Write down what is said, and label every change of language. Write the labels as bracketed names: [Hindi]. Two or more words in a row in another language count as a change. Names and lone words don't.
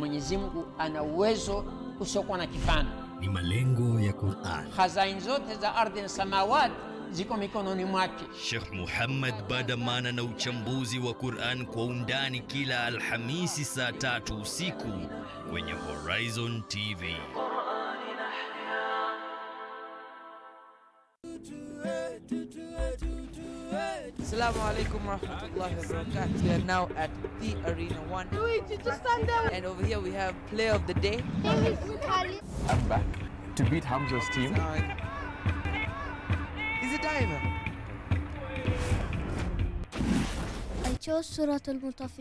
[Swahili] Mwenyezi Mungu ana uwezo usiokuwa na kifano. Ni malengo ya Qur'an. Khazain zote za ardhi na samawati ziko mikononi mwake. Sheikh Muhammad Badamana na uchambuzi wa Qur'an kwa undani kila Alhamisi saa 3 usiku kwenye Horizon TV. [Arabic] السلام عليكم ورحمة الله وبركاته. [English] We are now at the Arena 1. And over here we have player of the day. I'm back to beat Hamza's team. Is it time? I chose Surah Al-Mutaffifin.